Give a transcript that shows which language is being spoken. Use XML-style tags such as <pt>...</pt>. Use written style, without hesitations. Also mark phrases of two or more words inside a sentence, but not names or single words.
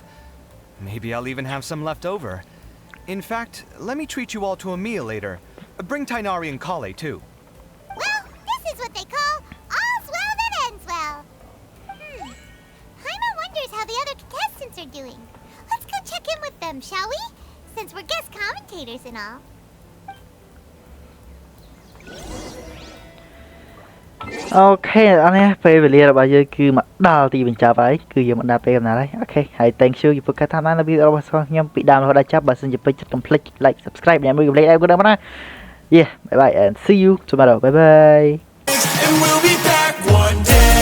<en>Maybe I'll even have some left over. In fact, let me treat you all to a meal later. Bring Tainari and Kale, too. Well, this is what they call all's well that ends well. Paimon wonders how the other contestants are doing. Let's go check in with them, shall we? Since we're guest commentators and all.</en> <km>អូខេអរនេះពេលវេលារបស់យើងគឺមកដល់ទីបញ្ចប់ហើយគឺយើងមកដល់ពេលកំណត់ហើយអូខេហើយ thank you ចំពោះការតាមដានវីដេអូរបស់ខ្ញុំពីដើមរហូតដល់ចប់បើសិនជាពេញចិត្តកុំភ្លេច like subscribe អ្នកមួយកុំភ្លេចដែរក៏ដែរណា</km> <en>Yeah bye bye and see you tomorrow bye bye And we'll be back one day.</en>